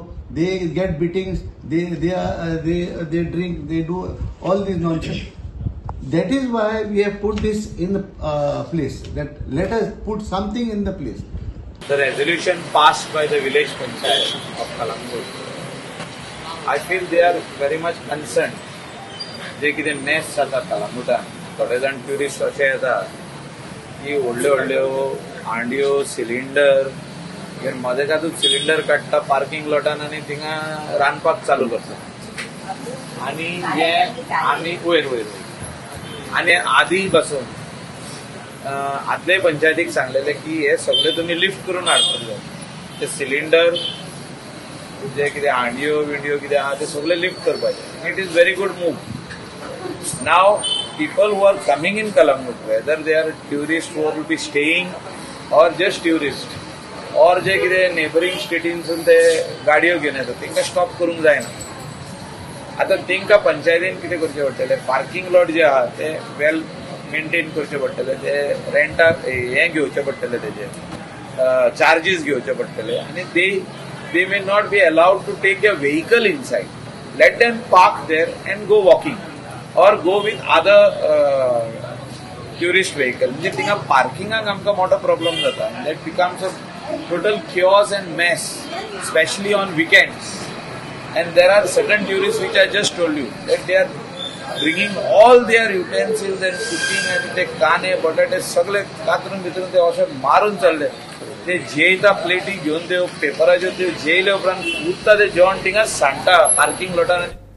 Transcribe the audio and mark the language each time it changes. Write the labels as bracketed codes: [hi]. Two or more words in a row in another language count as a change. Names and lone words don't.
[en] They get beatings, they drink, they do all this nonsense. That is why we have put this in the place, that let us put something in the place. The resolution passed by the village panchayat of Kalangut, I feel they are very much concerned. [kok] जे कितें मेस जाता कलंगुटान, थोडे जाण ट्युरिस्ट अशे येतात की व्हडल्यो व्हडल्यो हांड्यो, सिलिंडर, मदेकातूच सिलिंडर काडटा [en] parking lot [kok] आनी थिंगा रांदपाक चालू करता. आनी हे आमी वयर आनी आदी पासून आदले पंचायतीक सांगलेले की हे सगळे तुमी लिफ्ट करून हाडपाक जाय. ते सिलिंडर जे कितें हांड्यो विंड्यो कितें आहा ते सगळे लिफ्ट करपाचे. [en] It is very good move. Now, people who are coming in Kalangut, whether they are tourists who will be staying or just tourists, or [kok] जे कितें [en] neighboring stateसून [kok] ते गाडयो घेवन येतात, तांकां स्टॉप करूंक जायना. आतां तांकां पंचायतीन कितें करचें पडटलें, पार्किंग लॉट जे आहा ते [en] well maintain [kok] करचे पडटले, ते रेंटाक हें घेवचें पडटलें, तेजे चार्जीस घेवचे पडटले, आनी [en] they may not be allowed to take a vehicle inside. Let them park there and go walking. Or go with other tourist vehicle. [kok] म्हणजे थिंगा पार्किंगाक आमकां मोठो प्रॉब्लम जाता. [en] That becomes a total chaos and mess, especially on weekends. And there are certain tourists which I just told you that they are bringing all their utensils and cooking and [kok] ते काने, बटाटे सगळे कातरून भितरून ते अशे मारून चालले. ते जेयता प्लेटी घेवन ते पेपराच्यो त्यो जेयले उपरांत उरता ते जेवण थिंगा सांडटा [en] parking lot.